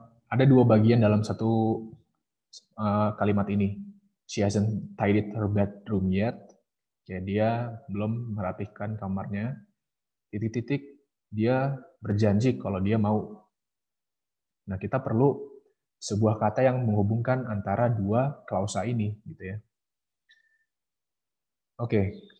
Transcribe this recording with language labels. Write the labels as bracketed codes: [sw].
[id] Ada dua bagian dalam satu kalimat ini. [en] She hasn't tidied her bedroom yet. [id] Kayak dia belum merapihkan kamarnya. Titik-titik, dia berjanji kalau dia mau. Nah, kita perlu sebuah kata yang menghubungkan antara dua klausa ini, gitu ya. Oke.